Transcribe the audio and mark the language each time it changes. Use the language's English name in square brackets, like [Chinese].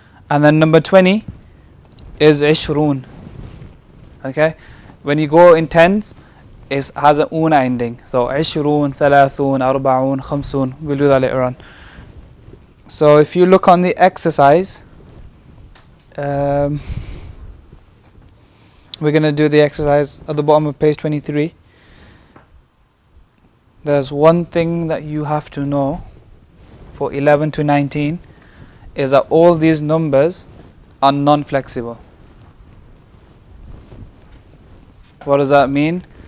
[English] And then number 20 is عشرون. Okay. When you go in tens, it has an una ending. So [Arabic] عشرون, ثلاثون, أربعون, خمسون. [English] We'll do that later on. So if you look on the exercise, we're going to do the exercise at the bottom of page 23. There's one thing that you have to know for 11 to 19 is that all these numbers are non-flexible. What does that mean?